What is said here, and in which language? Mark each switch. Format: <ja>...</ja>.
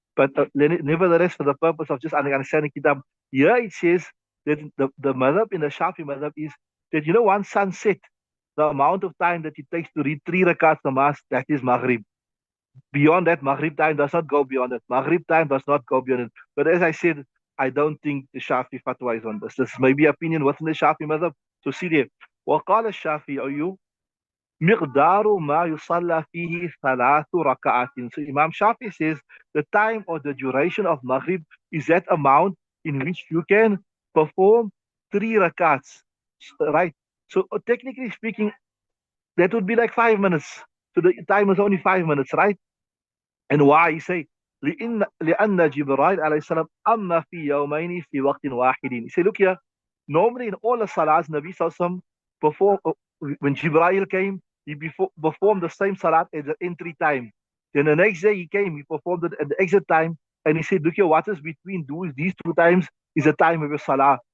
<en>But nevertheless, for the purpose of just understanding Kitab, here it says that the madhab in the Shafi madhab is that, once sunset, the amount of time that it takes to read 3 rakats namaz, that is Maghrib. Beyond that, Maghrib time does not go beyond it. Maghrib time does not go beyond it. But as I said, I don't think the Shafi fatwa is on this. This may be opinion within the Shafi madhab. So see there.</en> <ar>وقال الشافعي مقدار ما يصلى فيه 3 ركعات.</ar> <en>So Imam Shafi says the time or the duration of Maghrib is that amount in which you can perform 3 rakats. Right? So technically speaking, that would be like 5 minutes. So the time is only 5 minutes, right? And why? You say,</en> <ar>لأن جبرائيل عليه السلام أما في يومين في وقت واحد.</ar> <en>You say, look here, normally in all the salahs, Nabi Sallallahu perform, when Jibreel came, he performed the same salat at the entry time. Then the next day he came, he performed it at the exit time, and he said, look here, what is between these 2 times is the time of your salah.</en>